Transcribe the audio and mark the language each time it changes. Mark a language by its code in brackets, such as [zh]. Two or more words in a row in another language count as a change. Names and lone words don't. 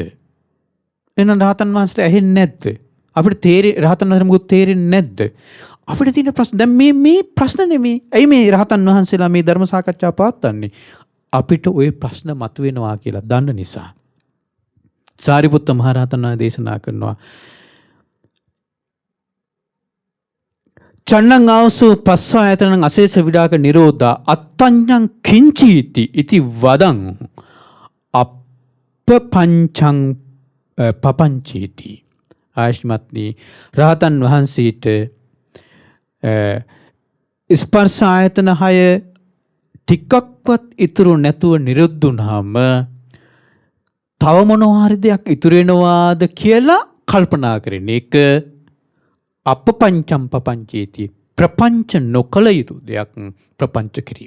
[si] එහෙනම් රහතන් වහන්සේට ඇහෙන්නේ නැද්ද? අපිට රහතන් වහන්සේට මොකද තේරෙන්නේ නැද්ද? අපිට තියෙන ප්‍රශ්න දැන් මේ ප්‍රශ්න නෙමෙයි. ඇයි මේ රහතන් වහන්සේලා මේ ධර්ම සාකච්ඡාව පවත්වන්නේ? අපිට ওই ප්‍රශ්න මතුවෙනවා කියලා දන්න නිසා. සාරිපුත්ත මහරහතන් වහන්සේ දේශනා කරනවා [pi] චන්නං ආවසෝ පස්සායතනං අශේෂ විරාග නිරෝධා අත්තඤ්ඤං කිංචීති ඉති වදං අප්පපංචං පපංචීති. [si] ආශ්මත්නි රහතන් වහන්සේට ස්පර්ශ ආයතන 6 ටිකක්වත් ඉතුරු නැතුව නිරුද්ධ වුණාම තව මොනවා හරි දෙයක් ඉතුරු වෙනවාද කියලා කල්පනා කරන එක [pi] අපපංචම් පපංචේති [si] ප්‍රපංච නොකළ යුතු දෙයක් ප්‍රපංච කිරීමක්.